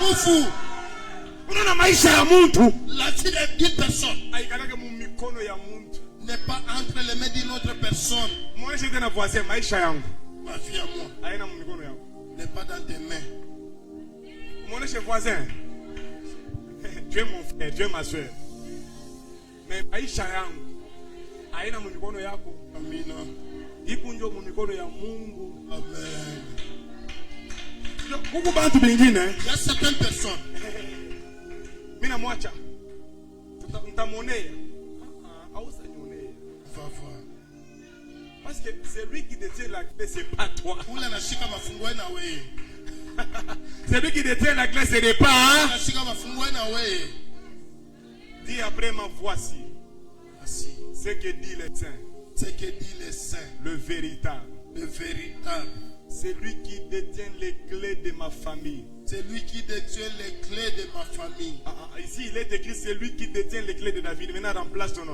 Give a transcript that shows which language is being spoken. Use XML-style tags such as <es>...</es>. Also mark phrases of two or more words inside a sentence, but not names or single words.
<fr>La vie d'une personne n'est pas entre les mains d'une autre personne. Moi, j'étais un voisin, ma vie à moi n'est pas dans tes mains. Mon cher voisin, tu es mon frère, tu es ma soeur.</fr> <sw>Mais maisha yangu haina mikono yako. Amina. Ipo ndio mikono ya Mungu. Amen. Huko bantu bingine,</sw> <fr>il y a certaines personnes.</fr> <sw>Mimi namwacha.</sw> <fr>Va voir. Parce que celui qui détient la clé, c'est pas toi.</fr> <sw>Ule anashika mafunguo na wewe.</sw> <fr>Celui qui détient la clé, ce n'est pas.</fr> <sw>Anashika mafunguo na wewe.</sw> <fr>Dis après ma voici. Voici Ce que dit le saint. ce que dit le saint, Le véritable. le véritable. Celui qui détient les clés de ma famille. Celui qui détient les clés de ma famille. Ici, il est écrit celui qui détient les clés de David. Maintenant, remplace ton nom.</fr>